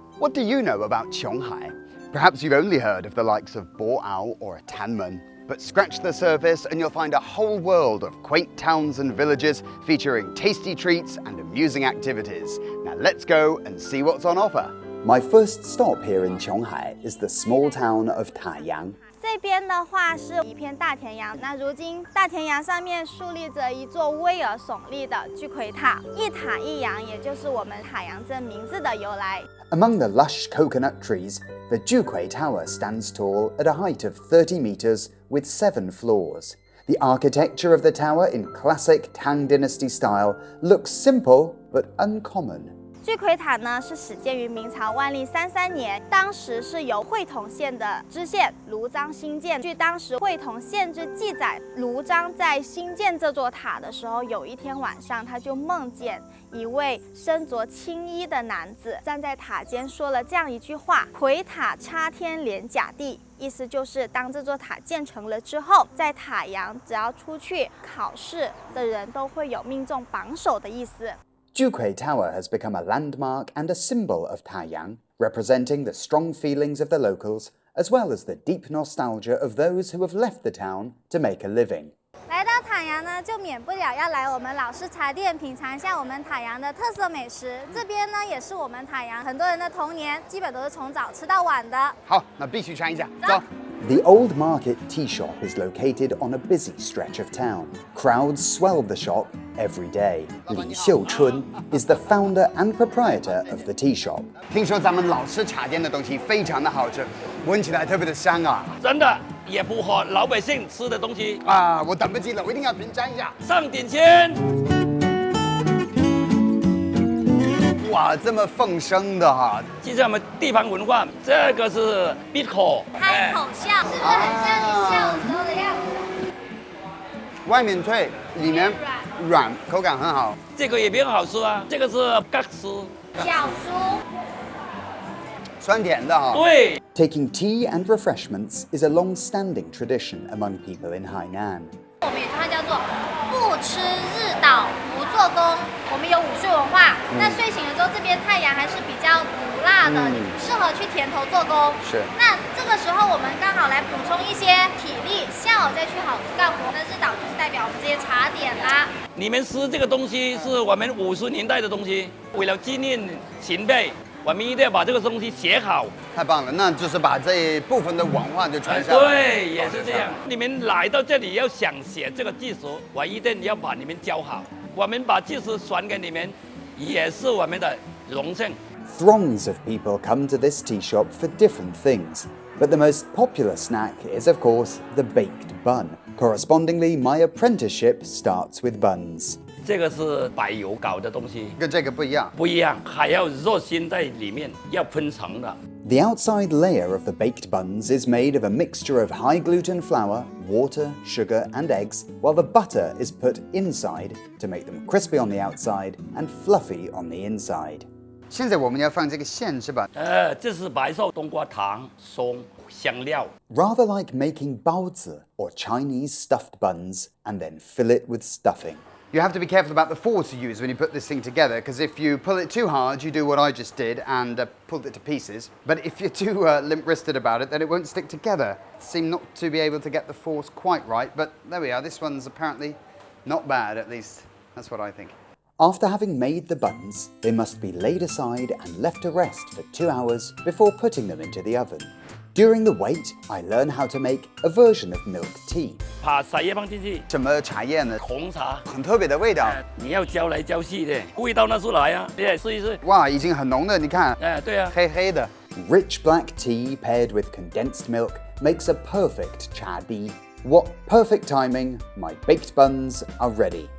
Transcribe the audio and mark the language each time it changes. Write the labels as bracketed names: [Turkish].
[English] What do you know about Chiang Hai? Perhaps you've only heard of the likes of Boao or Tanmen, but scratch the surface and you'll find a whole world of quaint towns and villages featuring tasty treats and amusing activities. Now let's go and see what's on offer. My first stop here in Chiang Hai is the small town of Taiyang. [Chinese] 这边的话是一片大田洋，那如今大田洋上面竖立着一座巍峨耸立的巨魁塔，一塔一洋，也就是我们海洋镇名字的由来。 [English] Among the lush coconut trees, the Jukway Tower stands tall at a height of 30 meters with 7 floors. The architecture of the tower in classic Tang Dynasty style looks simple but uncommon. [Chinese] 巨魁塔呢是始建于明朝万历33年，当时是由会同县的知县卢章兴建。据当时会同县志记载，卢章在兴建这座塔的时候，有一天晚上他就梦见一位身着青衣的男子站在塔尖说了这样一句话：“魁塔插天连甲地。” 意思就是当这座塔建成了之后，在塔阳只要出去考试的人都会有命中榜首的意思。 [English] Jukway Tower has become a landmark and a symbol of Taiyang, representing the strong feelings of the locals, as well as the deep nostalgia of those who have left the town to make a living. [Chinese] 来到塔阳呢，就免不了要来我们老式茶店品尝一下我们塔阳的特色美食。这边呢，也是我们塔阳很多人的童年，基本都是从早吃到晚的。好，那必须尝一下，走。 [English] The Old Market Tea Shop is located on a busy stretch of town. Crowds swell the shop every day. Li Xiuchun is the founder and proprietor of the tea shop. [Chinese] 听说咱们老式茶店的东西非常的好吃，闻起来特别的香啊！真的也符合老百姓吃的东西啊，我等不及了，我一定要品尝一下。上点签。哇，这么奉生的哈！记着我们地方文化，这个是闭口，开口笑，是不是很像你笑时候的样子？外面脆，里面软，口感很好。这个也比较好吃啊，这个是嘎丝，小酥。酸甜的哈。对。 [English] Taking tea and refreshments is a long-standing tradition among people in Hainan. [Chinese] 我们有句话叫做“不吃日倒不做工”。我们有午睡文化，那睡醒了之后，这边太阳还是比较毒辣的，适合去田头做工。是。那这个时候我们刚好来补充一些体力，下午再去好干活。那日倒就是代表我们这些茶点啦。你们吃这个东西是我们50年代的东西，为了纪念前辈。我们一定要把这个东西写好，太棒了！那就是把这一部分的文化就传下来。对，也是这样。你们来到这里要想写这个技术，我一定要把你们教好。我们把技术传给你们，也是我们的荣幸。 [English] Throngs of people come to this tea shop for different things, but the most popular snack is, of course, the baked bun. Correspondingly, my apprenticeship starts with buns. [Chinese] 这个是白油搞的东西，跟这个不一样。不一样，还要肉心在里面，要分层的。 [English] The outside layer of the baked buns is made of a mixture of high gluten flour, water, sugar, and eggs, while the butter is put inside to make them crispy on the outside and fluffy on the inside. [Chinese] 现在我们要放这个馅是吧？这是白寿冬瓜糖、松、香料。 [English] Rather like making baozi or Chinese stuffed buns and then fill it with stuffing. You have to be careful about the force you use when you put this thing together, because if you pull it too hard, you do what I just did and pulled it to pieces. But if you're too limp-wristed about it, then it won't stick together. Seem not to be able to get the force quite right, but there we are. This one's apparently not bad, at least. That's what I think. After having made the buns, they must be laid aside and left to rest for 2 hours before putting them into the oven. During the wait, I learn how to make a version of milk tea. [Chinese] 把茶叶放进去，什么茶叶呢？红茶，很特别的味道。你要浇来浇去的，味道拿出来啊，你来试一试。哇，已经很浓了，你看，对啊，黑黑的。 [English] Rich black tea paired with condensed milk makes a perfect chadi. What perfect timing, my baked buns are ready.